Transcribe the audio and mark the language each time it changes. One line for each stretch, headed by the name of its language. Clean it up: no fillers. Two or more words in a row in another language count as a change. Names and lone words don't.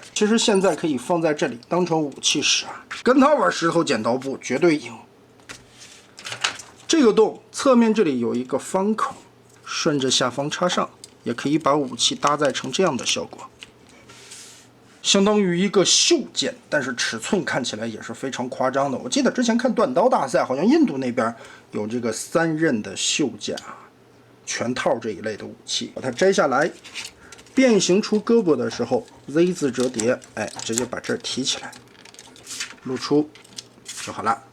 Chinese: 其實現在可以放在這裡當成武器使啊，跟他玩石頭剪刀布絕對贏。這個洞側面這裡有一個方口，順着下方插上。也可以把武器搭載成這樣的效果，相當於一個袖劍，但是尺寸看起來也是非常誇張的。我記得之前看断刀大賽，好像印度那邊有这個3刃的袖剑啊，全套这一类的武器，把它摘下來， 变形出胳膊的时候 ，Z 字折叠，哎，直接把这儿提起来，露出就好了。